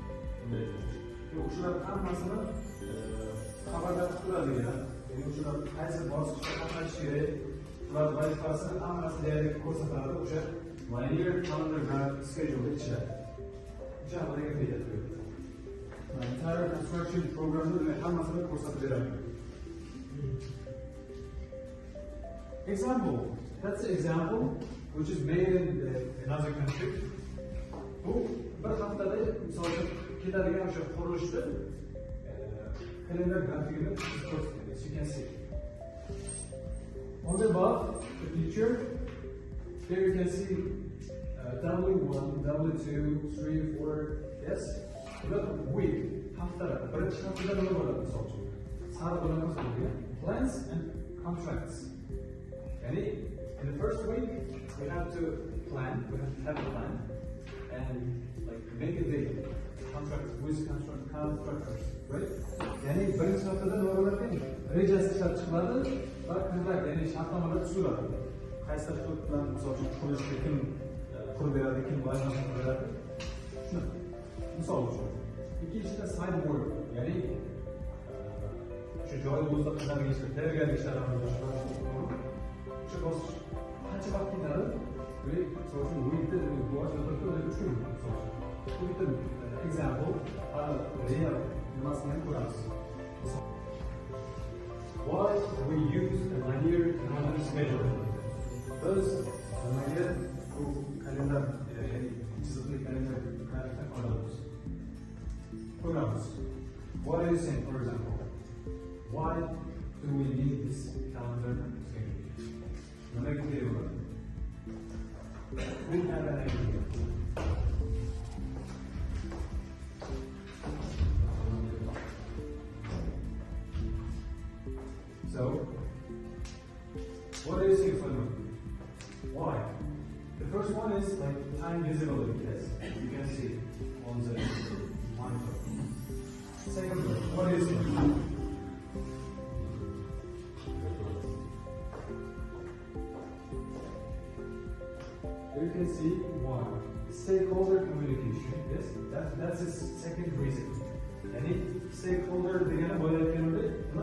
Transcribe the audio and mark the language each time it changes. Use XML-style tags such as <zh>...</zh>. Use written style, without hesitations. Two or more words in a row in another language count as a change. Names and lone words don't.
<uz>O'shalar hammasini xabardor qilib turadigan, ya'ni o'shalar qaysi bosqichda qatnashish kerak, ular vazifasini hammasini deyarli ko'rsatadi.</uz> <en>O'sha linear calendar schedule ichida.</en> <uz>O'sha haqida gapirayapti.</uz> <en>Entire construction</en> <uz>programni hammasini ko'rsatib beradi.</uz> <en>Example. That's the example which is made in another country.</en> <uz>Bu bir haftada misol uchun ketadigan o'sha qurilishda kalendar grafikini ko'rsatadi.</uz> <en>As you can see. On the above, the picture, here you can see W1, W2, 3, 4, yes? The week,</en> <uz>haftada, birinchi haftada nima bo'ladi misol uchun? Sariq bilan ko'rsatilgan</uz> <en>plans and contracts. Yani, in the first week, we have to plan, we have a plan, and like make a deal, contract with contractors, right?</en> <uz>Yani, birinchi haftada nima bo'ladi? Rejasi ishlab chiqiladi va contract, ya'ni shartnomalar tuziladi. Qaysi tashkilot bilan misol uchun qurishga kim qurib beradi, kim loyihasini qurib beradi? Shuni misol uchun. Ikkinchisi</uz> <en>side work,</en> <uz>ya'ni shu joy o'zida qilinadigan ishlar, tayyorgarlik ishlari amalga oshirilishi. O'sha bosqich qancha vaqt ketadi? Misol uchun weekda boshlashda 3 kun. Bu bitta example, real nimasini ham ko'ramiz.</uz> <en>Why we use a linear calendar schedule?</en> <uz>Biz nimaga bu kalendar, ya'ni chiziqli kalendar grafikni qo'llaymiz? Ko'ramiz.</uz> <en>What do you think, for example? Why do we need this calendar schedule?</en> <uz>Nimaga kerak bo'ladi?</uz> <en>We have an idea. So, what do you think, Salman? Why? The first one is like time visibility. Yes, you can see on the monitor. Second one, what is it? You can see why. Stakeholder communication. Yes, that's the second reason. Any stakeholder</en> <uz>degani bo'layotganda</uz>